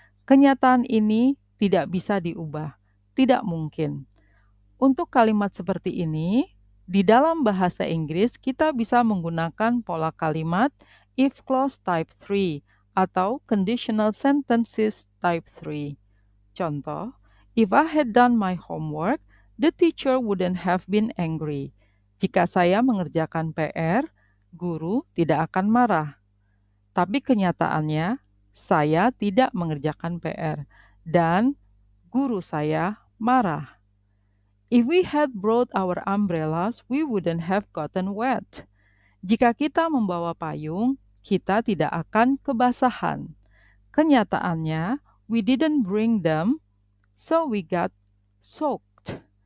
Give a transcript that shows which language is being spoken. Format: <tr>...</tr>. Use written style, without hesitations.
<id>Kenyataan ini tidak bisa diubah, tidak mungkin. Untuk kalimat seperti ini, di dalam bahasa Inggris kita bisa menggunakan pola kalimat if clause type 3 atau conditional sentences type 3. Contoh,</id> <en>if I had done my homework, the teacher wouldn't have been angry.</en> <id>Jika saya mengerjakan PR, guru tidak akan marah. Tapi kenyataannya, saya tidak mengerjakan PR dan guru saya marah.</id> <en>If we had brought our umbrellas, we wouldn't have gotten wet.</en> <id>Jika kita membawa payung, kita tidak akan kebasahan. Kenyataannya,</id> <en>we didn't bring them, so we got soaked.</en>